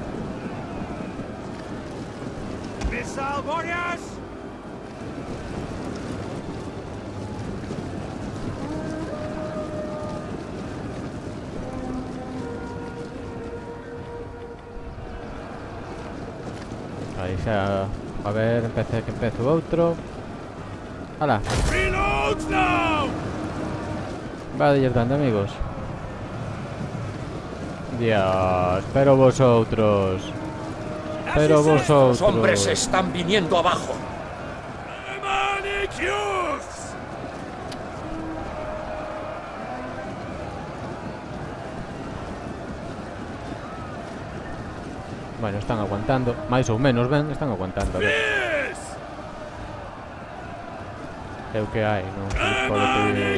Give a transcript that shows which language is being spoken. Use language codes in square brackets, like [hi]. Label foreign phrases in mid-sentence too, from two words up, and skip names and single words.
[en] Missile warriors! [gl] Aí xa. A ver, que empezo outro. Ala. [en] Reload now! [gl] Vadelles dando, amigos. Dios, pero vosotros. Pero vosotros. [es] Los hombres están viniendo abajo. Manicus! [gl] Bueno, están aguantando. Máis ou menos, ben, están aguantando. A ver. É o que hai, non se lles pode pedir.